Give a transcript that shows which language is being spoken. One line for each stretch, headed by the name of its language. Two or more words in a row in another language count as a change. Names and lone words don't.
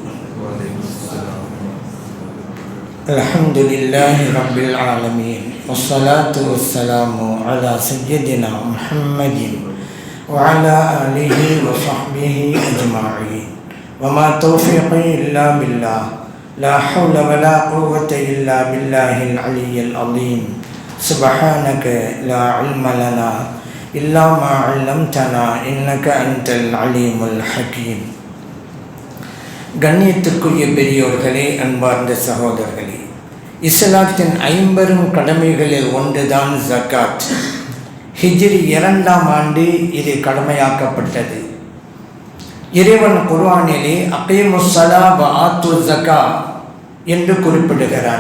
Arabic: الحمد لله رب العالمين والصلاة والسلام على سيدنا محمد وعلى آله وصحبه أجمعين وما توفيقي إلا بالله لا حول ولا قوة إلا بالله العلي العظيم سبحانك لا علم لنا إلا ما علمتنا إنك أنت العليم الحكيم.
Tamil: கண்ணியத்திற்குரிய பெரியோர்களே, அன்பார்ந்த சகோதரர்களே, இஸ்லாத்தின் 50 கடமைகளில் ஒன்றுதான் ஜகாத். ஹிஜ்ரி 2ஆம் ஆண்டு இது கடமையாக்கப்பட்டது. இறைவன் குர்ஆனிலே
Arabic: أقيموا الصلاة وآتوا الزكاة
Tamil: என்று குறிப்பிடுகிறான்.